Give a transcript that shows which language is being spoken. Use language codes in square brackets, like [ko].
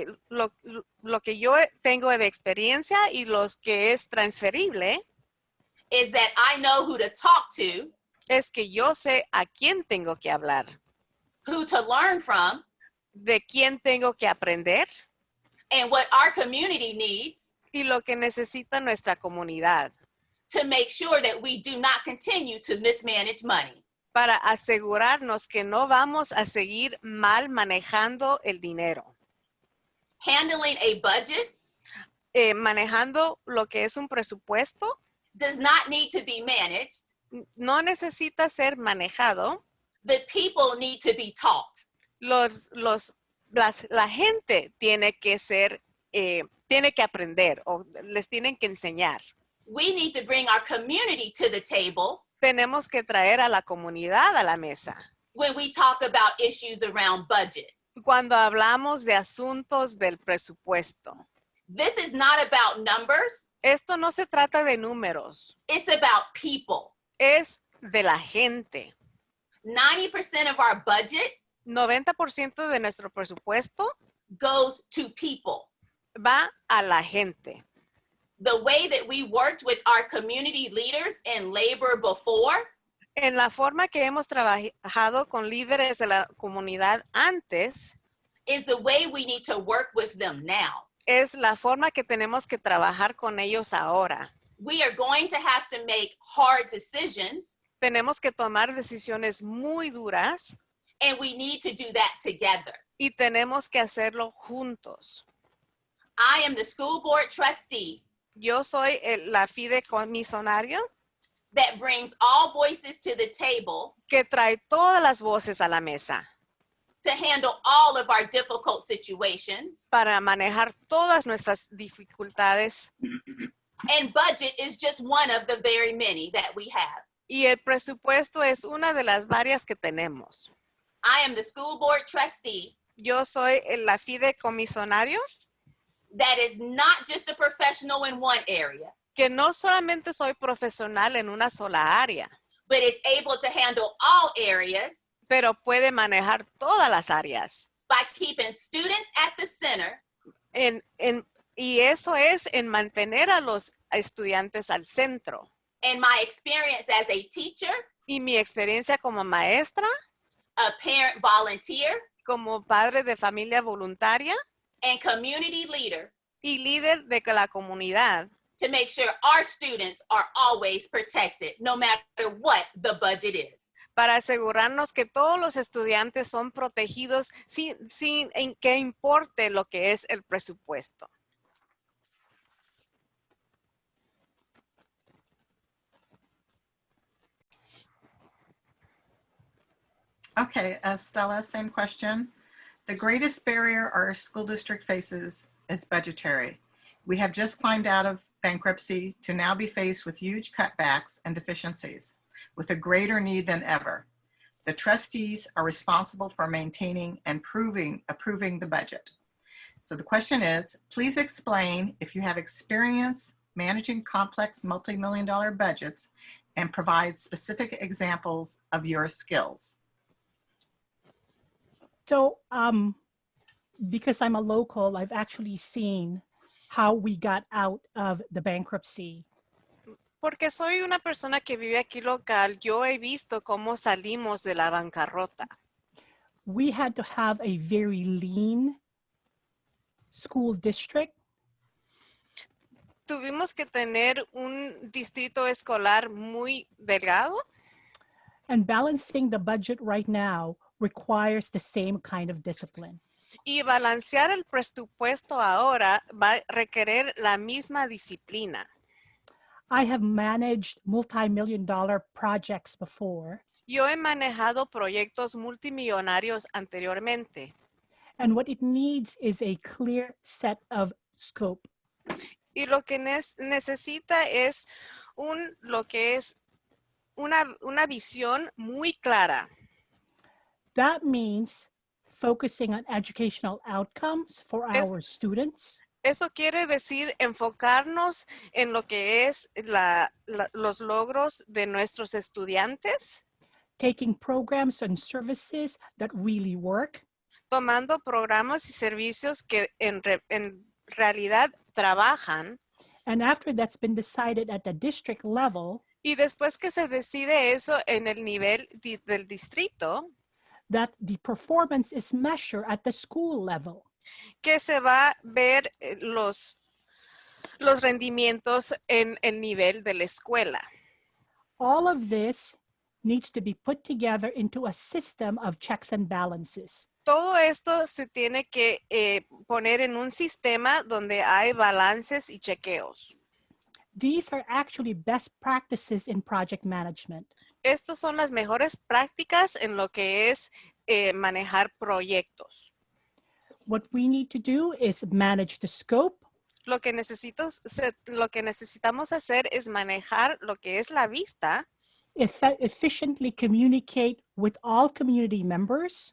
[es] Lo que yo tengo de experiencia y los que es transferible [en] is that I know who to talk to, [es] es que yo sé a quién tengo que hablar, [en] who to learn from, [es] de quién tengo que aprender [en] and what our community needs [es] y lo que necesita nuestra comunidad [en] to make sure that we do not continue to mismanage money. [es] para asegurarnos que no vamos a seguir mal manejando el dinero. [en] Handling a budget [es] Manejando lo que es un presupuesto [en] does not need to be managed. [es] no necesita ser manejado. [en] The people need to be taught. [es] La gente tiene que aprender o les tienen que enseñar. [en] We need to bring our community to the table [es] Tenemos que traer a la comunidad a la mesa [en] when we talk about issues around budget. [es] cuando hablamos de asuntos del presupuesto. [en] This is not about numbers. [es] Esto no se trata de números, [en] It's about people. [es] es de la gente. [en] 90% of our budget [es] 90% de nuestro presupuesto [en] goes to people. [es] va a la gente. [en] The way that we worked with our community leaders in labor before [es] En la forma que hemos trabajado con líderes de la comunidad antes, [en] is the way we need to work with them now. [es] es la forma que tenemos que trabajar con ellos ahora. [en] We are going to have to make hard decisions, [es] Tenemos que tomar decisiones muy duras [en] and we need to do that together. [es] y tenemos que hacerlo juntos. [en] I am the school board trustee [es] Yo soy la fideicomisario [en] that brings all voices to the table [es] que trae todas las voces a la mesa [en] to handle all of our difficult situations, [es] para manejar todas nuestras dificultades, [en] and budget is just one of the very many that we have. [es] y el presupuesto es una de las varias que tenemos. [en] I am the school board trustee [es] Yo soy la fideicomisario [en] that is not just a professional in one area, [es] que no solamente soy profesional en una sola área, [en] but is able to handle all areas [es] pero puede manejar todas las áreas. [en] by keeping students at the center [es] Y eso es en mantener a los estudiantes al centro. [en] and my experience as a teacher, [es] Y mi experiencia como maestra, [en] a parent volunteer, [es] como padre de familia voluntaria [en] and community leader [es] y líder de la comunidad, [en] to make sure our students are always protected, no matter what the budget is. [es] para asegurarnos que todos los estudiantes son protegidos sin que importe lo que es el presupuesto. [en] Okay, Stella, same question. The greatest barrier our school district faces is budgetary. We have just climbed out of bankruptcy to now be faced with huge cutbacks and deficiencies, with a greater need than ever. The trustees are responsible for maintaining and approving the budget. So the question is, please explain if you have experience managing complex multi-million-dollar budgets and provide specific examples of your skills. So because I'm a local, I've actually seen how we got out of the bankruptcy. [es] Porque soy una persona que vive aquí local, yo he visto cómo salimos de la bancarrota. [en] We had to have a very lean school district. [es] Tuvimos que tener un distrito escolar muy delgado. [en] And balancing the budget right now requires the same kind of discipline. [es] Y balancear el presupuesto ahora va a requerir la misma disciplina. [en] I have managed multi-million-dollar projects before. [es] Yo he manejado proyectos multimillonarios anteriormente. [en] And what it needs is a clear set of scope. [es] Y lo que necesita es lo que es una visión muy clara. [en] That means focusing on educational outcomes for our students. [es] Eso quiere decir enfocarnos en lo que es los logros de nuestros estudiantes. [en] Taking programs and services that really work. [es] Tomando programas y servicios que en realidad trabajan. [en] And after that's been decided at the district level, [es] y después que se decide eso en el nivel del distrito, [en] that the performance is measured at the school level. [es] Que se va a ver los rendimientos en el nivel de la escuela. [en] All of this needs to be put together into a system of checks and balances. [es] Todo esto se tiene que poner en un sistema donde hay balances y chequeos. [en] These are actually best practices in project management. [es] Estos son las mejores prácticas en lo que es manejar proyectos. [en] What we need to do is manage the scope. [es] Lo que necesitamos hacer es manejar lo que es la vista. [en] Efficiently communicate with all community members.